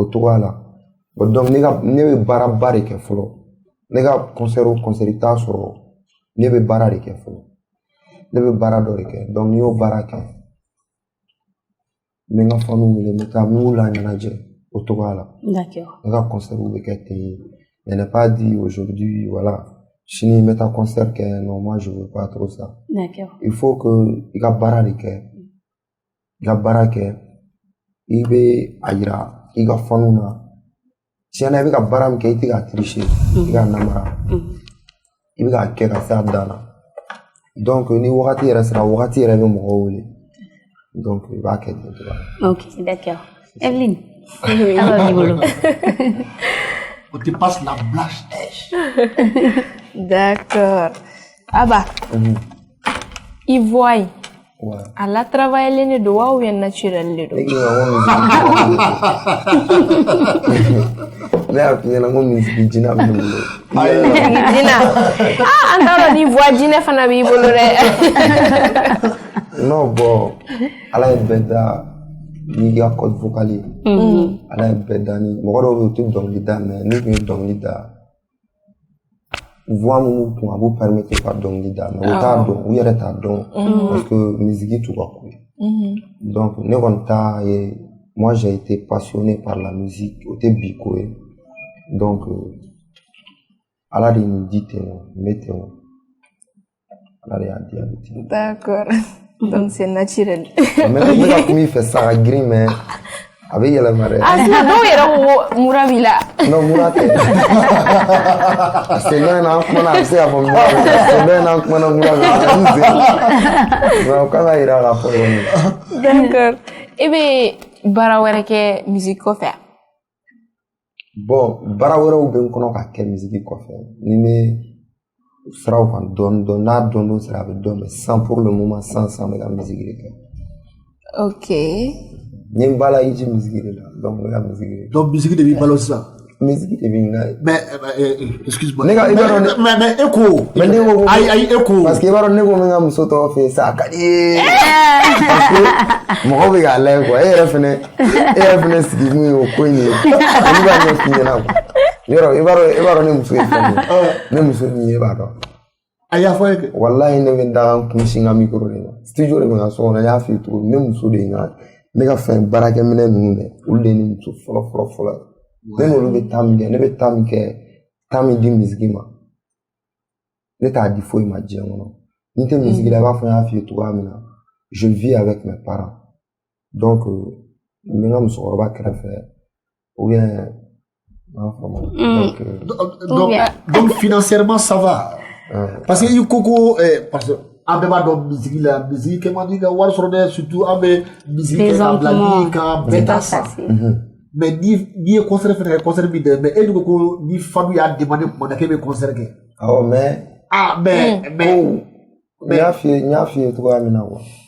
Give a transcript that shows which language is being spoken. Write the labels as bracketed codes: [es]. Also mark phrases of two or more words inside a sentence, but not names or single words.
[bm] cogoya la donc ne bɛ baaraba de kɛ fɔlɔ ne ka concert o concert i t'a sɔrɔ ne bɛ baara de kɛ fɔlɔ ne bɛ baara dɔ de kɛ donc n'i y'o baara kɛ n bɛ n ka famille wele n bɛ taa n b'u la ɲɛnajɛ o cogoya la n ka concert bɛ kɛ ten [fr] mais n'est pas dit aujourd'hui voilà [bm] sini n bɛ taa concert kɛ [fr] non moi je veux pas trop ça il faut que [bm] i ka baara de kɛ i ka baara kɛ i bɛ a yira i ka fanu na tiɲɛna i bɛ ka baara min kɛ i tɛ ka tricher i ka namara i bɛ k'a kɛ ka se a dan na donc ni wagati yɛrɛ sera wagati yɛrɛ bɛ mɔgɔw wele donc i b'a kɛ ten cogoya la. [fr] Ok, d'accord. Evelyne, alors Nibolo. On te passe la blanche neige. D'accord. Aba. Ivoire. Ouais. À la travailler les deux ou bien naturel les deux. [bm] Ne y'a f'i ɲɛna ko misiki jina bɛ ne bolo. Jina. Ah, an t'a dɔn ni voix jinɛ fana b'i bolo dɛ. [fr] Non bon, [bm] ala ye bɛɛ da n'i ka [fr] code vocal [bm] ye. Ala ye bɛɛ da ni mɔgɔ dɔw bɛ yen u tɛ dɔnkili da mais ne tun ye dɔnkili da. Voix minnu kun a b'u permettre ka dɔnkili da mais u t'a dɔn u yɛrɛ t'a dɔn [fr] parce que [bm] musique t'u ka ko ye. Donc ne kɔni ta ye [fr] moi j'ai été passionné par la musique [bm] o tɛ bi ko ye donc ala de ye nin di ten o n bɛ ten o ala de y'a di a bɛ ten. [fr] D'accord. Donc c'est naturel. [bm] Mais ne ka kuma i fɛ sa ka girin mais a bɛ yɛlɛma dɛ. Ah sinon dɔw yɛrɛ ko mura b'i la. Non mura tɛ. [fr] Parce que [bm] dɔ in na an kumana a bɛ se k'a fɔ mura bɛ [fr] parce que [bm] dɔ in na an kumana mura bɛ n sen. Mais o kan ka yira k'a fɔ yɔrɔ min. [fr] D'accord. [bm] I bɛ baara wɛrɛ kɛ musique kɔfɛ? Bon baara wɛrɛw bɛ n kɔnɔ ka kɛ musique kɔfɛ ni n bɛ siraw kan dɔɔni dɔɔni n'a dɔn dɔ sera a bɛ dɔn [fr] mais sans pour le moment sans [bm] n bɛ ka musique de kɛ. [fr] Ok. [bm] N ye n bala i ji musique de la donc n bɛ ka musique de kɛ. Donc musique de b'i balo sisan. Musique de bɛ n ka. [fr] Mais excuse-moi. [bm] Ne ka i b'a dɔn ne. [fr] Mais écho. [bm] Mais ne ko ayi écho. [fr] parce que [bm] i b'a dɔn ne ko n bɛ n ka muso tɔgɔ fɛ yen sa a ka di ye. [fr] Parce que [bm] mɔgɔw bɛ k'a lajɛ quoi e yɛrɛ fɛnɛ sigi kun ye o ko in de ye olu b'a ɲɛ f'i ɲɛna quoi. Yɔrɔ i b'a dɔn ne muso ye fɛn min ye ne muso min ye e b'a dɔn. A y'a fɔ e kɛ. Walahi ne bɛ n da n kun sin n ka micro de ma studio de bɛ n ka so kɔnɔ n y'a f'i ye cogo min ne muso de ye ne ka fɛn baarakɛminɛ ninnu dɛ olu de ye ne muso fɔlɔ ye ne n'olu bɛ taa min kɛ ne bɛ taa min kɛ taa min di musique ma ne t'a di foyi ma diɲɛ kɔnɔ ni tɛ musique la i b'a fɔ n y'a f'i ye cogoya min na [fr] je vis avec mes parents [bm] donc n bɛ n ka musokɔrɔba kɛrɛfɛ [fr] ou bien donc financièrement ça va. Parce que il [bm] koko [fr] parce que [bm] an bɛɛ b'a dɔn musique la musique kɛ man di ka wari sɔrɔ dɛ surtout an bɛ musique kɛ ka bila ni ka bɛɛ ta sa mais ni ye concert fɛnɛ kɛ concert bi dɛ mais e dun ko ni fanu y'a demandé tuma na k'e bɛ concert kɛ. Awɔ mais n y'a f'i ye cogoya min na quoi.